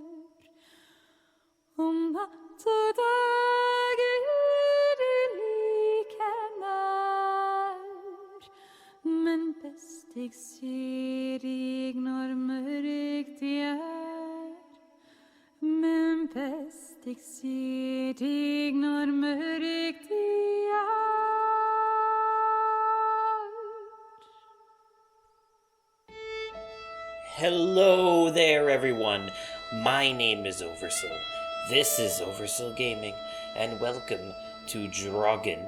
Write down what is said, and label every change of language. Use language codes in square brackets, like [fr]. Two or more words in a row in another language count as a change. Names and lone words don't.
[no] om natt og dag du like nær, men best jeg ser dig når mørkt det er, men best jeg ser dig når mørkt det er. [en] Hello there, everyone. My name is Oversoul. This is Oversoul Gaming, and welcome to Draugen.